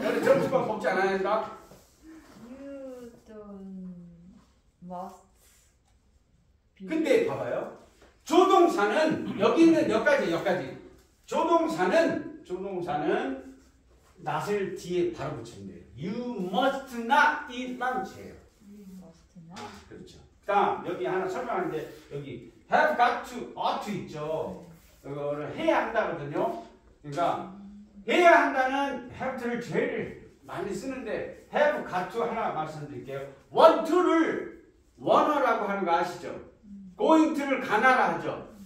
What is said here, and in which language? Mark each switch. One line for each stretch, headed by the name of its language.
Korean: 너는 점심밥 먹지 않아야 한다.
English: You don't must be.
Korean: 근데 봐봐요. 조동사는 여기 있는 여기까지. 조동사는 not을 뒤에 바로 붙이면 돼요.
English: You must not eat lunch
Korean: 예요.
English: You must not.
Korean: 그렇죠. 다음 여기 하나 설명하는데 여기 have got to, ought to 있죠. 이거를 해야 한다거든요. 그러니까 해야 한다는 have to를 제일 많이 쓰는데 have got to 하나 말씀드릴게요. want to를 wanna라고 하는 거 아시죠? going to를 가나라 하죠.